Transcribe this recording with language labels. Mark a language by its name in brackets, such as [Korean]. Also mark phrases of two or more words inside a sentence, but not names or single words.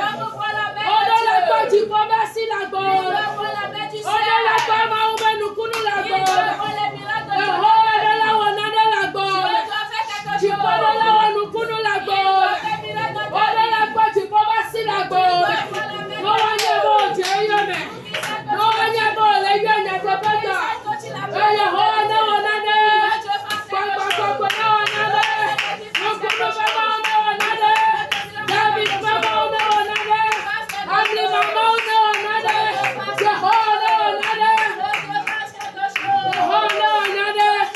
[Ewe] Oɖo la kpɔ dziƒo va si le gbɔme. Oɖo la kpɔ Mawu be nukunu le gbɔme. Yehowa ɖe la wɔ nane le gbɔme. Dziƒo ɖe la wɔ nukunu le gbɔme. Oɖo la kpɔ dziƒo va si le gbɔme. [English] No one ever [Ewe] dze eyome. [English] No one ever [Ewe] le yɔ nyateƒe tɔ. Yehowa ne wɔ nane. Kpɔkpɔkpɔkpɔ ne wɔ nane. Nukunu ƒe Mawu ne wɔ nane. David ƒe Mawu ne wɔ nane. Ablima Mawu ne wɔ nane. Yehowa ne wɔ nane. Yehowa ne wɔ nane.